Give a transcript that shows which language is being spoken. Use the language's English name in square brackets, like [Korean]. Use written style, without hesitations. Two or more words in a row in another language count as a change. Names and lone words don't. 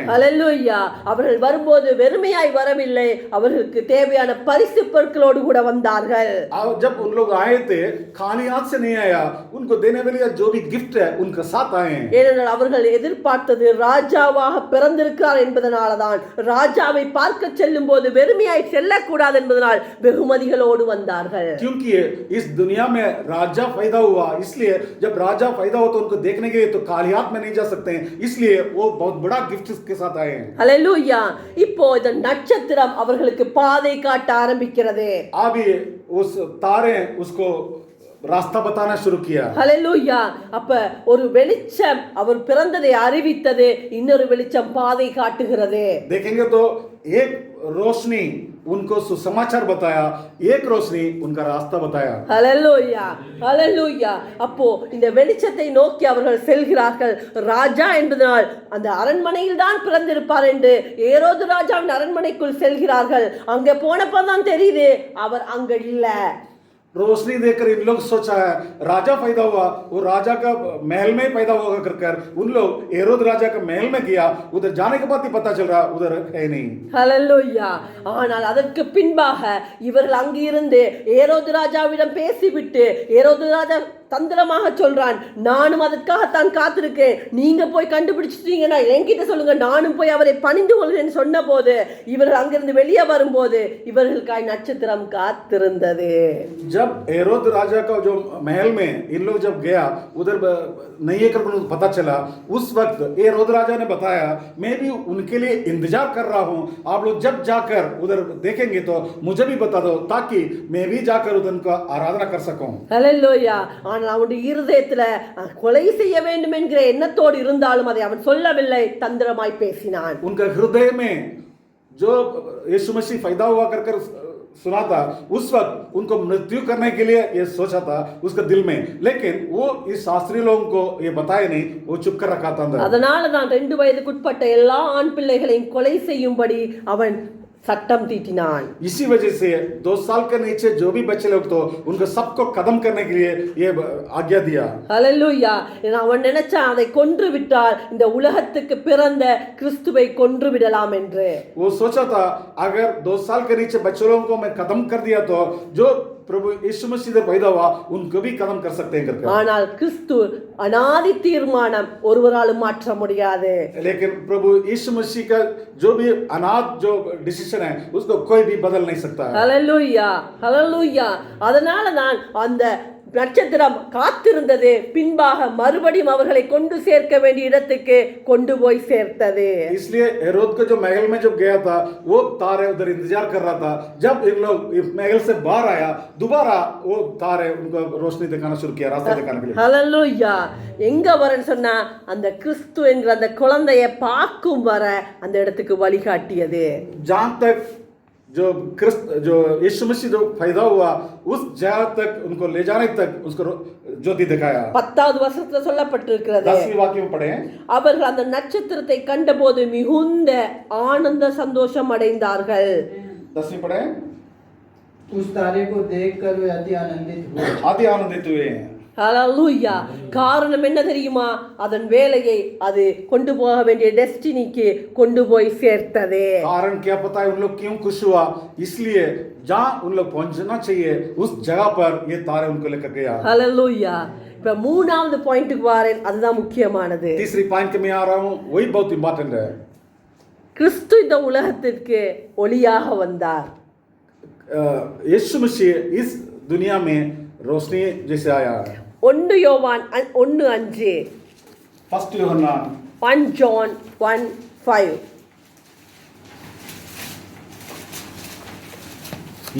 [Tamil] ஹல்லேலூயா. அவர்கள் வரும்போது வெறுமையாய் வரவில்லை, அவர்களுக்கு தேவையான பரிசு பொருட்களோடு கூட வந்தார்கள். [Hindi] जब उन लोग आए थे खाली हाथ से नहीं आया, उनको देने वाले जो भी गिफ्ट है उनके साथ आए हैं। [Tamil] ஏனென்றால் அவர்கள் எதிர்பார்த்தது ராஜாவாக பிறந்திருக்கிறார் என்பதனால்தான். ராஜாவை பார்க்க செல்லும் போது வெறுமையாய் செல்லக்கூடாது என்பதனால் வெகுமதிகளோடு வந்தார்கள். [Hindi] क्योंकि इस दुनिया में राजा पैदा हुआ, इसलिए जब राजा पैदा हो तो उनको देखने के लिए तो खाली हाथ में नहीं जा सकते हैं, इसलिए वो बहुत बड़ा गिफ्ट के साथ आए हैं। [Tamil] ஹல்லேலூயா. இப்போ இந்த நட்சத்திரம் அவர்களுக்கு பாதை காட்ட ஆரம்பிக்கிறது. [Hindi] अभी उस तारे उसको रास्ता बताना शुरू किया। [Tamil] ஹல்லேலூயா. அப்ப ஒரு வெளிச்சம் அவர் பிறந்ததை அறிவித்தது, இன்னொரு வெளிச்சம் பாதை காட்டுகிறது. [Hindi] देखेंगे तो एक रोशनी उनको सुसमाचार बताया, एक रोशनी उनका रास्ता बताया। [Tamil] ஹல்லேலூயா. ஹல்லேலூயா. அப்போ இந்த வெளிச்சத்தை நோக்கி அவர்கள் செல்கிறார்கள். ராஜா என்பதனால் அந்த அரண்மனையில் தான் பிறந்திருப்பார் என்று ஏரோது ராஜாவின் அரண்மனைக்குள் செல்கிறார்கள். அங்க போனப்பதான் தெரியுது அவர் அங்க இல்ல. [Hindi] रोशनी देखकर इन लोग सोचा है राजा पैदा हुआ, वो राजा का महल में पैदा होगा कर उन लोग हेरोद राजा का महल में गया, उधर जाने के बाद ही पता चल रहा उधर है नहीं। [Tamil] ஹல்லேலூயா. ஆனால் அதற்கு பின்பாக இவர்கள் அங்கிருந்து ஏரோது ராஜாவிடம் பேசிவிட்டு ஏரோது ராஜா தந்திரமாக சொல்றான், நானும் அதற்காகத்தான் காத்திருக்கேன், நீங்க போய் கண்டுபிடிச்சிட்டீங்கன்னா என்கிட்ட சொல்லுங்க, நானும் போய் அவரை பணிந்து கொள்கிறேன் சொன்ன போது இவர்கள் அங்கிருந்து வெளியே வரும்போது இவர்களுக்காய் நட்சத்திரம் காத்திருந்தது. [Hindi] जब हेरोद राजा का जो महल में इन लोग जब गया उधर नहीं है करके पता चला, उस वक्त हेरोद राजा ने बताया मैं भी उनके लिए इंतजार कर रहा हूं, आप लोग जब जाकर उधर देखेंगे तो मुझे भी बता दो ताकि मैं भी जाकर उधर उनका आराधना कर सकूं। [Tamil] ஹல்லேலூயா. ஆனால் அவனுடைய இருதயத்துல கொலை செய்ய வேண்டும் என்கிற எண்ணத்தோடு இருந்தாலும் அதை அவன் சொல்லவில்லை, தந்திரமாய் பேசினான். [Hindi] उनका हृदय में जो यीशु मसीह पैदा हुआ कर सुना था उस वक्त उनको मृत्यु करने के लिए ये सोचा था उसका दिल में, लेकिन वो इस शास्त्री लोगों को ये बताया नहीं, वो चुप कर रखा था अंदर। [Tamil] அதனால தான் 2 வயதுக்குட்பட்ட எல்லா ஆண் பிள்ளைகளையும் கொலை செய்யும்படி அவன் சட்டம் தீட்டினான். [Hindi] इसी वजह से 2 साल के नीचे जो भी बच्चे लोग तो उनको सबको खत्म करने के लिए ये आज्ञा दिया। [Tamil] ஹல்லேலூயா. அவன் நினைச்சான் அதை கொன்று விட்டால் இந்த உலகத்துக்கு பிறந்த கிறிஸ்துவை கொன்று விடலாம் என்று. [Hindi] वो सोचा था अगर 2 साल के नीचे बच्चों लोगों को मैं खत्म कर दिया तो जो प्रभु यीशु मसीह से पैदा हुआ उनको भी खत्म कर सकते हैं करके। [Tamil] ஆனால் கிறிஸ்து அநாதி தீர்மானம் ஒருவராலும் மாற்ற முடியாது. [Hindi] लेकिन प्रभु यीशु मसीह का जो भी अनाथ जो डिसीजन है उसको कोई भी बदल नहीं सकता है। [Tamil] ஹல்லேலூயா. ஹல்லேலூயா. அதனால தான் அந்த நட்சத்திரம் காத்திருந்தது, பின்பாக மறுபடியும் அவர்களை கொண்டு சேர்க்க வேண்டிய இடத்துக்கு கொண்டு போய் சேர்த்தது. [Hindi] इसलिए हेरोद के जो महल में जब गया था वो तारे उधर इंतजार कर रहा था, जब इन लोग महल से बाहर आया दोबारा वो तारे उनको रोशनी दिखाना शुरू किया, रास्ता दिखाने के लिए। [Tamil] ஹல்லேலூயா. எங்க வரன்னு சொன்னா அந்த கிறிஸ்து என்கிற அந்த குழந்தைய பார்க்கும் வர அந்த இடத்துக்கு வழிகாட்டியது. [Hindi] जहां तक जो यीशु मसीह जो पैदा हुआ उस जगह तक उनको ले जाने तक उसको ज्योति दिखाया। [Tamil] 10வது வசனத்துல சொல்லப்பட்டிருக்கிறது, [Hindi] 10वीं वाक्य में पढ़े [Tamil] அவர்கள் அந்த நட்சத்திரத்தை கண்டபோது மிகுந்த ஆனந்த சந்தோஷம் அடைந்தார்கள். [Hindi] 10वीं पढ़े उस तारे को देखकर वे अति आनंदित हुए। अति आनंदित हुए। [Tamil] ஹல்லேலூயா. காரணம் என்ன தெரியுமா? அதன் வேலையை அது கொண்டு போக வேண்டிய டெஸ்டினிக்கு கொண்டு போய் சேர்த்தது. [Hindi] कारण क्या पता है उन लोग क्यों खुश हुआ? इसलिए जहां उन लोग पहुंचना चाहिए उस जगह पर ये तारे उनको लेकर गया। [Tamil] ஹல்லேலூயா. இப்ப 3வது பாயிண்ட்டுக்கு வரேன், அதுதான் முக்கியமானது. [Hindi] तीसरी पॉइंट में आ रहा हूं, वही बहुत इंपॉर्टेंट है। [Tamil] கிறிஸ்து இந்த உலகத்திற்கு ஒளியாக வந்தார். [Hindi] यीशु मसीह इस दुनिया में रोशनी जैसे आया है। [Tamil] 1 யோவான் 1:5, [Hindi] 1 यूहन्ना [English] 1 John 1:5.